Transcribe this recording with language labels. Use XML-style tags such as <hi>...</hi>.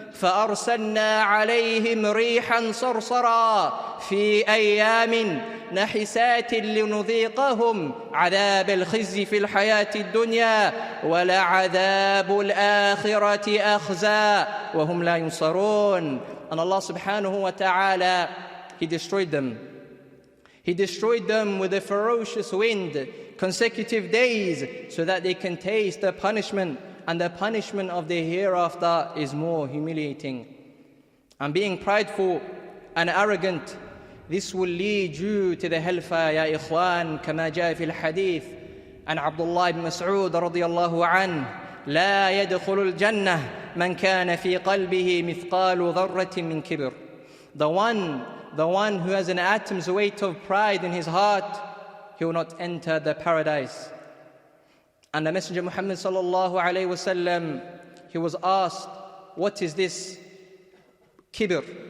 <ar>فَأَرْسَلْنَا عَلَيْهِمْ رِيحًا صَرْصَرًا فِي أَيَّامٍ نَحِسَاتٍ لِنُذِيقَهُمْ عَذَابَ الْخِزْيِ فِي الْحَيَاةِ الدُّنْيَا وَلَعَذَابُ الْآخِرَةِ أَخْزَىٰ وَهُمْ لَا يُنصَرُونَ.</ar> <en>And Allah subhanahu wa ta'ala, He destroyed them. He destroyed them with a ferocious wind, consecutive days, so that they can taste the punishment, and the punishment of the hereafter is more humiliating. And being prideful and arrogant, this will lead you to the hellfire, ya ikhwan,</en> <ar>كما جاء في الحديث عن عبد الله بن مسعود رضي الله عنه لا يدخل الجنة من كان في قلبه مثقال ذرة من كبر.</ar> <en>The one who has an atom's weight of pride in his heart, he will not enter the paradise. And the Messenger Muhammad sallallahu alayhi wasallam, he was asked, what is this kibr?</en>